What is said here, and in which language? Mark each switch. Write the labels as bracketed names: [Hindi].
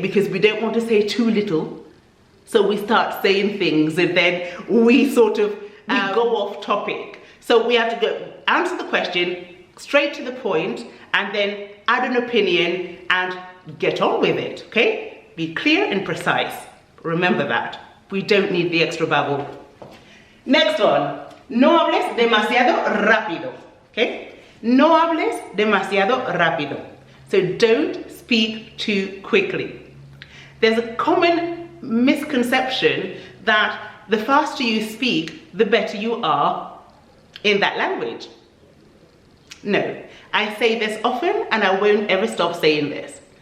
[English] Because we don't want to say too little. So we start saying things and then we sort of go off topic. So we have to go answer the question straight to the point and then add an opinion and get on with it, okay? Be clear and precise. Remember that. We don't need the extra babble. Next one. [Spanish] No hables demasiado rápido, okay? No hables demasiado rápido. [English] So don't speak too quickly. There's a common misconception that the faster you speak, the better you are in that language. No, I say this often and I won't ever stop saying this.